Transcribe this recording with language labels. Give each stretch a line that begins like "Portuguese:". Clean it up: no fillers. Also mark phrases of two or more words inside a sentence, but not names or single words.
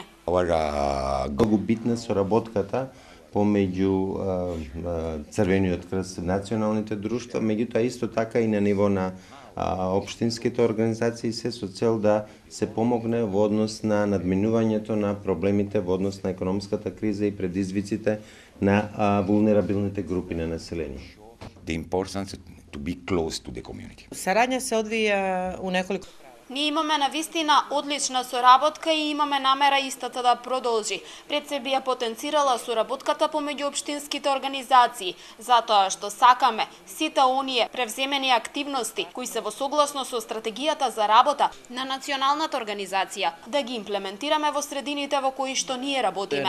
Macedonian: Многу битна соработката помеѓу Црвениот крст и националните друштва, меѓутоа исто така и на ниво на општинските организации се со цел да се помогне во однос на надминувањето на проблемите во однос на економската криза и предизвиците на вулнерабилните групи на население.
English: The importance to be close to the community.
Macedonian: Сарања се одвија у неколку. Ние имаме навистина одлична соработка и имаме намера истата да продолжи. Пред се би ја потенцирала соработката помеѓу општинските организации, затоа што сакаме сите оние превземени активности кои се во согласно со стратегијата за работа на националната организација да ги имплементираме во средините во кои што ние работиме.